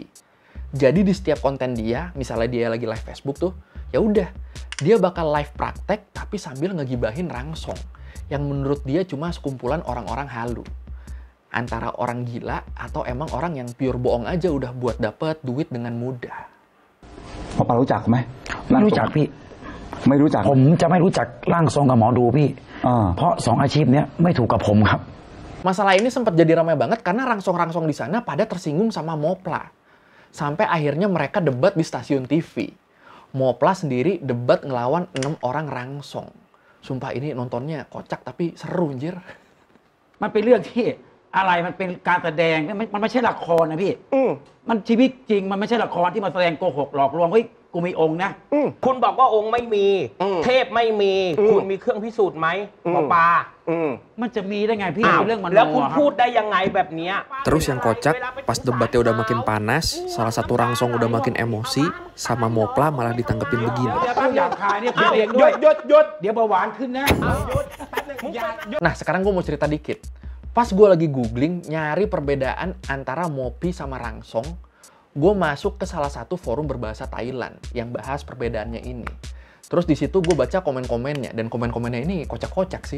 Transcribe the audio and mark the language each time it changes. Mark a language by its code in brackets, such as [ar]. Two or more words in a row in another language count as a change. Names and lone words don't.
[id] Jadi di setiap konten dia, misalnya dia lagi live Facebook tuh, ya udah, dia bakal live praktek tapi sambil ngegibahin Rangsong. Yang menurut dia cuma sekumpulan orang-orang halu. Antara orang gila atau emang orang yang pure bohong aja udah buat dapet duit dengan mudah. [th] หมอปลารู้จักไหม ไม่รู้จักพี่ ไม่รู้จัก ผมจะไม่รู้จักร่างทรงกับหมอดูพี่ เพราะสองอาชีพเนี้ยไม่ถูกกับผมครับ [id] Masalah ini sempat jadi ramai banget karena rangsong-rangsong di sana pada tersinggung sama Mopla. Sampai akhirnya mereka debat di stasiun TV. Mopla sendiri debat ngelawan 6 orang rangsong. Sumpah ini nontonnya kocak tapi seru anjir. [th] มันเป็นเรื่องที่อะไรมันเป็นการแสดงมันไม่ใช่ละครนะพี่มันชีวิตจริงมันไม่ใช่ละครที่มาแสดงโกหกหลอกลวงเฮ้ยกูมีองค์นะ คุณบอกว่าองค์ไม่มี เทพไม่มี คุณมีเครื่องพิสูจน์ไหมหมอปลา มันจะมีได้ไงพี่ อ้าว เป็นเรื่องมัน แล้วคุณพูดได้ยังไงแบบเนี้ย [id] Terus yang kocak, pas debatnya udah makin panas, salah satu rangsong udah makin emosi, sama Mopla malah ditanggepin begini. [th] เดี๋ยวต้องหยาบคายเนี่ยพูดเอง ห ด้วย ยุดเดี๋ยว เดี๋ยวเบาหวานขึ้นนะ [id] Nah, sekarang gue mau cerita dikit. Pas gue lagi googling, nyari perbedaan antara Mopi sama Rangsong, gue masuk ke salah satu forum berbahasa Thailand yang bahas perbedaannya ini. Terus di situ gue baca komen-komennya, dan komen-komennya ini kocak-kocak sih.